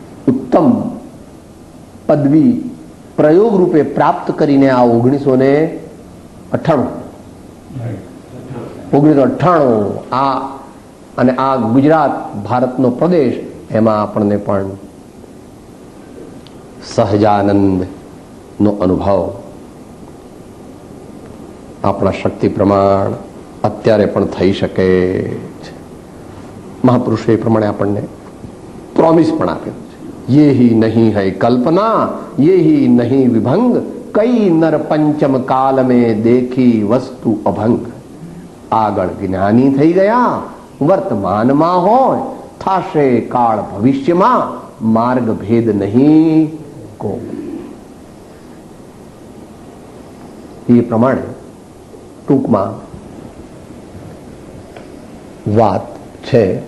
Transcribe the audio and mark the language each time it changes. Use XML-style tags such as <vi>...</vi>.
<gu>ઉત્તમ પદવી પ્રયોગ રૂપે પ્રાપ્ત કરીને આ 1998 આ અને આ ગુજરાત ભારતનો પ્રદેશ, એમાં આપણને પણ સહજાનંદ નો અનુભવ આપણા શક્તિ પ્રમાણ અત્યારે પણ થઈ શકે છે. મહાપુરુષો એ પ્રમાણે આપણને પ્રોમિસ પણ આપેલું છે.</gu> <hi>ये ही नहीं है कल्पना, ये ही नहीं विभंग, कई नर पंचम काल में देखी वस्तु अभंग.</hi> <gu>આગળ જ્ઞાની થઈ ગયા, વર્તમાનમાં હોય, થાશે કાળ ભવિષ્યમાં, માર્ગ ભેદ નહીં કો. એ પ્રમાણે ટૂંકમાં વાત છે.</gu>